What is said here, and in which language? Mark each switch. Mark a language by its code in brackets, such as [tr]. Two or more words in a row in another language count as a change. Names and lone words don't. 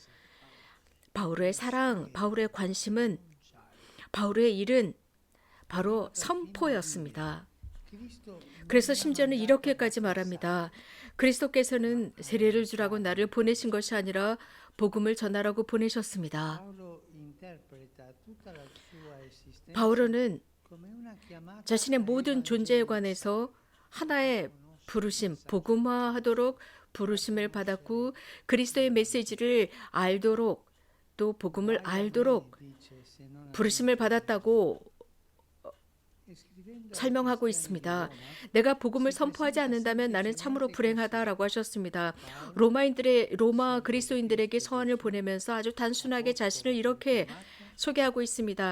[ko] 바울의 사랑, 바울의 관심은, 바울의 일은 바로 선포였습니다. 그래서 심지어는 이렇게까지 말합니다. 그리스도께서는 세례를 주라고 나를 보내신 것이 아니라 복음을 전하라고 보내셨습니다. [it] Paolo interpreta tutta la sua esistenza [ko] 바울은 [it] come una chiamata [ko] 자신의 [it] a [ko] 모든 존재에 관해서 하나의 부르심, 복음화하도록 부르심을 받았고 그리스도의 메시지를 알도록 또 복음을 알도록 [it] dice se non [ko] 부르심을 받았다고 [it] scrivendo [ko] 설명하고 있습니다. 내가 복음을 선포하지 않는다면 나는 참으로 불행하다라고 하셨습니다. 로마 그리스도인들에게 서한을 보내면서 아주 단순하게 자신을 이렇게 소개하고 있습니다.